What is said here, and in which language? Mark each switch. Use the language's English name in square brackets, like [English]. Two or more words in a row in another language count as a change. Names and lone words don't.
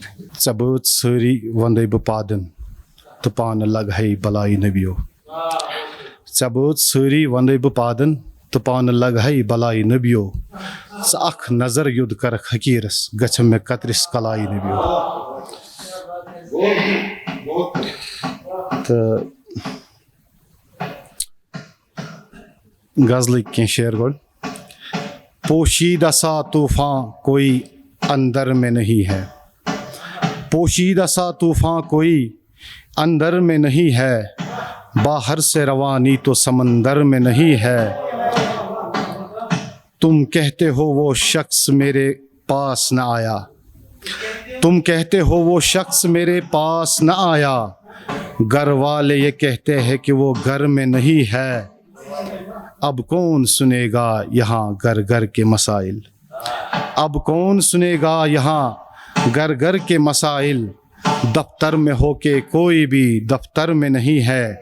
[Kashmiri] ژےٚ بٲژ سٲری وندے بہٕ پادن تہٕ پانہٕ لگہے بلاے نبیو ژےٚ بٲژ سٲری وندے بہٕ پادن تہٕ پانہٕ لگہے بلاے نبیو ژٕ اکھ نظر یوٚد کرکھ حقیٖرس گژھِ مےٚ قطرس کلاے نبیو تہٕ غزلٕکۍ کینٛہہ شعر گۄڈٕ [Urdu] پوشیدہ سا طوفان کوئی اندر میں نہیں ہے پوشیدہ سا طوفان کوئی اندر میں نہیں ہے باہر سے روانی تو سمندر میں نہیں ہے تم کہتے ہو وہ شخص میرے پاس نہ آیا تم کہتے ہو وہ شخص میرے پاس نہ آیا گھر والے یہ کہتے ہیں کہ وہ گھر میں نہیں ہے اب کون سنے گا یہاں گھر گھر کے مسائل اب کون سنے گا یہاں گھر گھر کے مسائل دفتر میں ہو کے کوئی بھی دفتر میں نہیں ہے